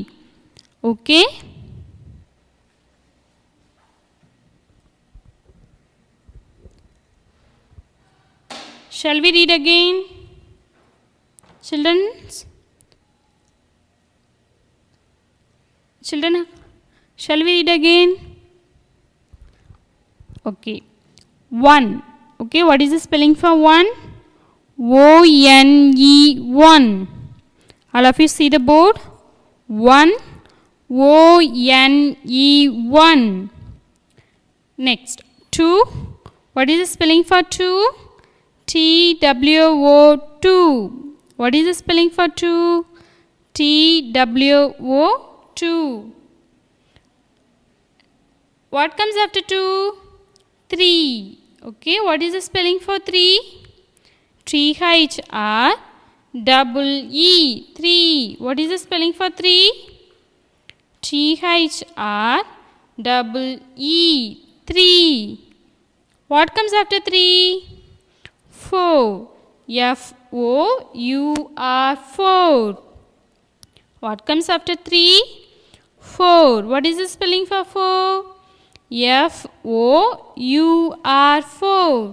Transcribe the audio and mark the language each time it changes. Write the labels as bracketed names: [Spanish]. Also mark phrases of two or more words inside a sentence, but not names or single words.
[English] Okay. Shall we read again? Children, shall we read again? Okay. 1. Okay, what is the spelling for 1? O-N-E, 1. All of you see the board? 1. O-N-E, 1. Next. 2. What is the spelling for 2? T-W-O, 2. What is the spelling for 2? T-W-O, 2. What comes after 2? 3. Okay, what is the spelling for 3? T-H-R-E-E, 3. What is the spelling for 3? T-H-R-E-E, 3. What comes after 3? 4. F-O-U-R, 4. What comes after 3? 4. What is the spelling for 4? F-O-U-R, 4.